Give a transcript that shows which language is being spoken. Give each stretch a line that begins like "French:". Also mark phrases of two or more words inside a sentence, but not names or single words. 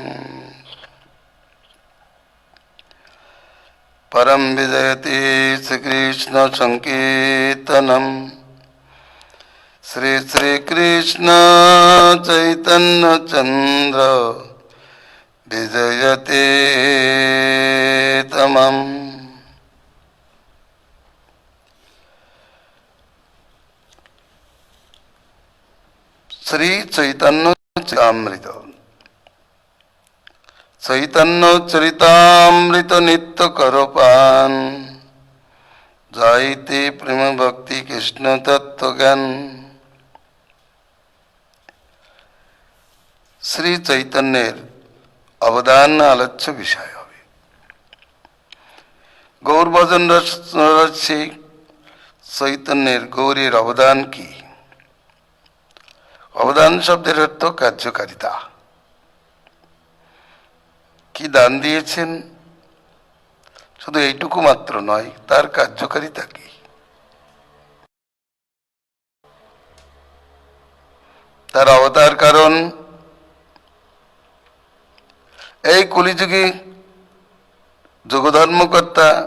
Sanskrit: परम विजयति श्रीकृष्ण संकीर्तनम श्री श्री कृष्ण चैतन्य चंद्र विजयते तमम।
Bangla: শ্রী চৈতন্য চরিতামৃত চৈতন্য চরিতামৃত নিত্য করো পান যাইতে প্রেম ভক্তি কৃষ্ণ তত্ত্ব জ্ঞান। শ্রী চৈতন্যের অবদান আলোচ্য বিষয় হবে। গৌর ভজন রসে চৈতন্যের গৌরের অবদান কী? অবদান শব্দের অর্থ কার্যকারিতা। কি দান দিয়েছেন শুধু এইটুকু মাত্র নয়, তার কার্যকারিতা কি? তার অবতার কারণ এই কলিযুগে যোগধর্মকর্তা